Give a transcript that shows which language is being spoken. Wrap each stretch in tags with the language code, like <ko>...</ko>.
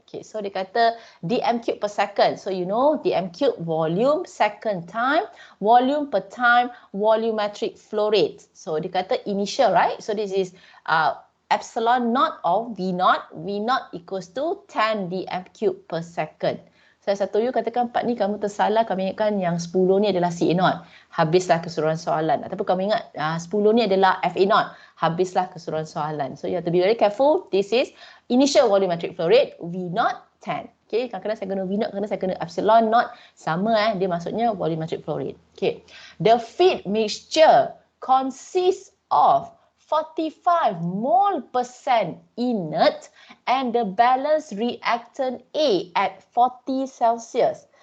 <en>Okay, so</en> <ms>dia kata</ms> <en>dm cube per second. So you know dm cube volume, second time, volume per time, volumetric flow rate. So</en> <ms>dia kata</ms> <en>initial, right? So this is epsilon naught of V naught. V naught equals to 10 dm cube per second.</en> <ms>Saya satu you katakan part ni kamu tersalah, kami ingatkan yang 10 ni adalah CA naught. Habislah keseluruhan soalan. Ataupun kami ingat 10 ni adalah FA naught. Habislah keseluruhan soalan.</ms> <en>So you have to be very careful. This is initial volumetric flow rate, V naught 10.</en> <ms>Okay, kadang-kadang saya guna V naught, kadang saya guna epsilon naught. Sama dia maksudnya volumetric flow rate. Okay.</ms> <en>The feed mixture consists of 45 mole % inert and the balanced reactant A at 40 Celsius.</en>